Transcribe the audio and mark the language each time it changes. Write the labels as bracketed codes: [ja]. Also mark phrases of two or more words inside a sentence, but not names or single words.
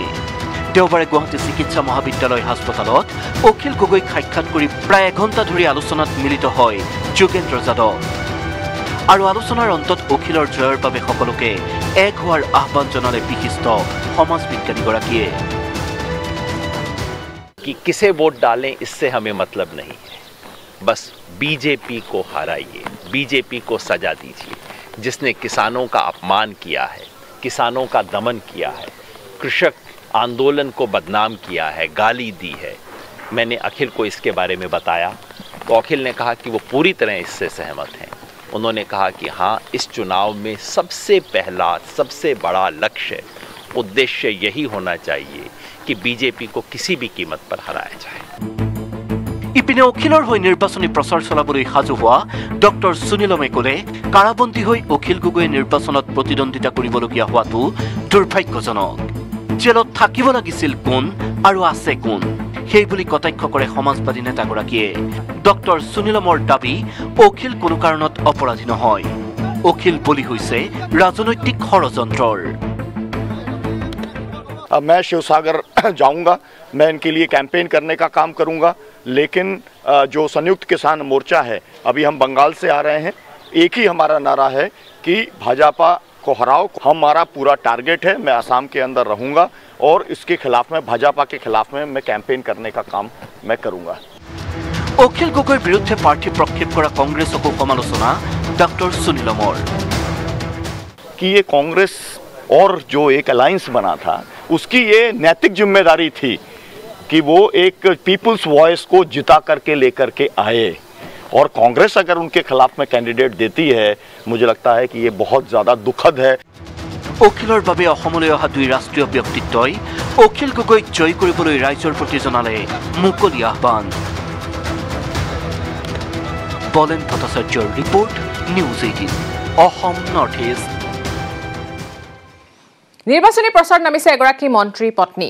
[as] দেওবাৰে গুৱাহাটী চিকিৎসা মহাবিদ্যালয় হাস্পতালত অখিল গগৈক সাক্ষাৎ কৰি প্ৰায় এঘণ্টা ধৰি আলোচনাত মিলিত হয় যোগেন্দ্ৰ যাদৱ। আৰু আলোচনাৰ অন্তত অখিলৰ জয়ৰ বাবে সকলোকে এক হোৱাৰ আহ্বান জনালে বিশিষ্ট সমাজ বিজ্ঞানীগৰাকীয়ে। [hi] कि किसे वोट डालें इससे हमें मतलब नहीं है, बस बीजेपी को हराइए, बीजेपी को सजा दीजिए, जिसने किसानों का अपमान किया है, किसानों का दमन किया है, कृषक आंदोलन को बदनाम किया है, गाली दी है। मैंने अखिल को इसके बारे में बताया तो अखिल ने कहा कि वो पूरी तरह इससे सहमत हैं। उन्होंने कहा कि हाँ, इस चुनाव में सबसे पहला सबसे बड़ा लक्ष्य उद्देश्य यही होना चाहिए कि बीजेपी को किसी भी कीमत पर हराया जाए। [as] ইপিনে অখিলৰ হৈ নিৰ্বাচনী প্ৰচাৰ চলাবলৈ সাজু হোৱা ডক্টৰ সুনীলমে ক'লে কাৰাবন্দী হৈ অখিল গগৈয়ে নিৰ্বাচনত প্ৰতিদ্বন্দ্বিতা কৰিবলগীয়া হোৱাটো দুৰ্ভাগ্যজনক। জেলত থাকিব লাগিছিল কোন আৰু আছে কোন সেই বুলি কটাক্ষ কৰে সমাজবাদী নেতাগৰাকীয়ে। ডক্টৰ সুনীলমৰ দাবী অখিল কোনো কাৰণত অপৰাধী নহয়, অখিল বলি হৈছে ৰাজনৈতিক ষড়যন্ত্ৰৰ। [hi] मैं शिवसागर जाऊंगा, मैं इनके लिए कैंपेन करने का काम करूंगा, लेकिन जो संयुक्त किसान मोर्चा है, अभी हम बंगाल से आ रहे हैं, एक ही हमारा नारा है कि भाजपा को हराओ। हमारा पूरा टारगेट है, मैं असम के अंदर रहूंगा और इसके खिलाफ में, भाजपा के खिलाफ में मैं कैंपेन करने का काम मैं करूंगा। [as] অখিল গগৈৰ বিৰুদ্ধে প্ৰাৰ্থী প্ৰক্ষেপ কৰা কংগ্ৰেছকো সমালোচনা ডক্টৰ সুনীলমৰ। [hi] कि ये कांग्रेस और जो एक अलायंस बना था उसकी ये नैतिक जिम्मेदारी थी कि वो एक [en] people's voice [hi] को जिता करके लेकर के आए, और कांग्रेस अगर उनके खिलाफ में कैंडिडेट देती है, मुझे लगता है कि ये बहुत ज़्यादा दुखद है। [as] অখিলৰ বাবে অসমলৈ অহা দুই ৰাষ্ট্ৰীয় ব্যক্তিত্বই অখিল গগৈক জয় কৰিবলৈ ৰাইজৰ প্ৰতি জনালে মুকলি আহ্বান। বলেন ভট্টাচাৰ্যৰ ৰিপৰ্ট, নিউজ 18 অসম নৰ্থ ইষ্ট। নিৰ্বাচনী প্ৰচাৰ নামিছে এগৰাকী মন্ত্ৰী পত্নী।